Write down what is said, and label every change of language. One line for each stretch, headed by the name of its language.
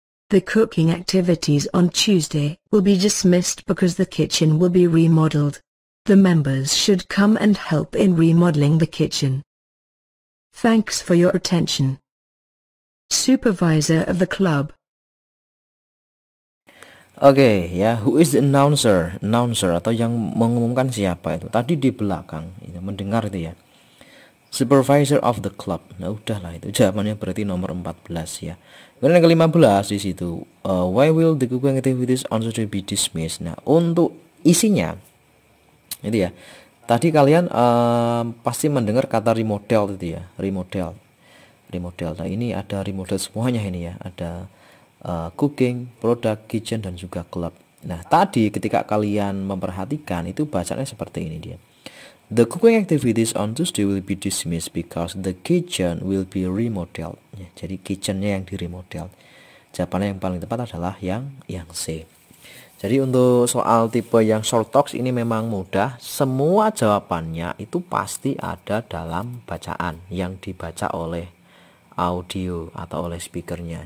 English: The cooking activities on Tuesday will be dismissed because the kitchen will be remodeled. The members should come and help in remodeling the kitchen. Thanks for your attention. Supervisor of the club. Oke, ya, who is the announcer?
Indonesian: Announcer atau yang mengumumkan siapa itu? Tadi di belakang, itu mendengar itu ya.
English: Supervisor of the club.
Indonesian: Nah, udahlah itu jawabannya berarti nomor 14 ya. Kemudian yang ke-15 di situ,
English: why will the cooking activities on Tuesday be dismissed?
Indonesian: Nah, untuk isinya itu ya. Tadi kalian pasti mendengar kata remodel itu ya, remodel. Nah, ini ada remodel semuanya ini ya. Ada cooking, product, kitchen dan juga club. Nah, tadi ketika kalian memperhatikan itu bacanya seperti ini dia.
English: The cooking activities on Tuesday will be dismissed because the kitchen will be remodeled.
Indonesian: Ya, jadi kitchennya yang diremodel. Jawabannya yang paling tepat adalah yang C. Jadi untuk soal tipe yang short talks ini memang mudah. Semua jawabannya itu pasti ada dalam bacaan yang dibaca oleh audio atau oleh speakernya.